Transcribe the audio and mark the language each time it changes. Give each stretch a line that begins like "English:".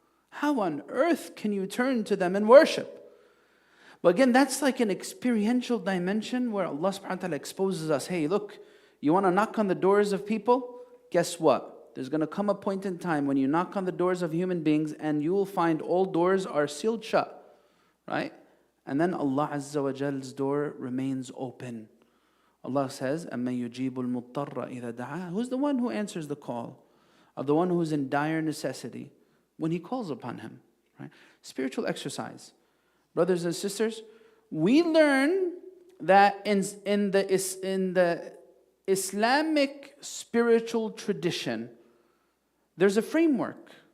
English: How on earth can you turn to them and worship? But again, that's like an experiential dimension where Allah subhanahu wa ta'ala exposes us. Hey, look, you want to knock on the doors of people? Guess what? There's going to come a point in time when you knock on the doors of human beings and you will find all doors are sealed shut. Right? And then Allah Azza wa Jal's door remains open. Allah says,
Arabic: أَمَّن يُجِيبُ الْمُضْطَرَّ إِذَا دَعَاهُ.
English: Who's the one who answers the call of the one who's in dire necessity when he calls upon him? Right? Spiritual exercise. Brothers and sisters, we learn that in the Islamic spiritual tradition, there's a framework.